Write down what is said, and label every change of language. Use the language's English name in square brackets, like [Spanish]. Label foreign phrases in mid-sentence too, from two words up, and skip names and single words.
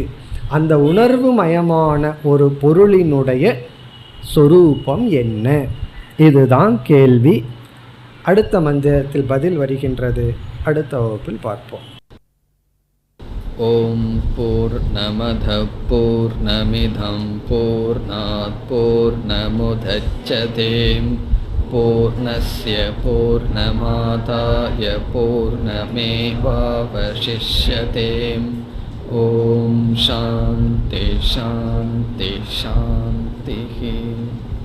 [Tamil] அந்த உணர்வு மயமான ஒரு பொருளினுடைய சொரூபம் என்ன? இதுதான் கேள்வி. அடுத்த மந்திரத்தில் பதில் வருகின்றது. அடுத்த வகுப்பில் பார்ப்போம். [Sanskrit] ओम् पूर्णमदः पूर्णमिदं पूर्णात् पूर्णमुदच्यते पूर्णस्य पूर्णमादाय पूर्णमेवावशिष्यते. ओम् शान्ति शान्ति शान्ति.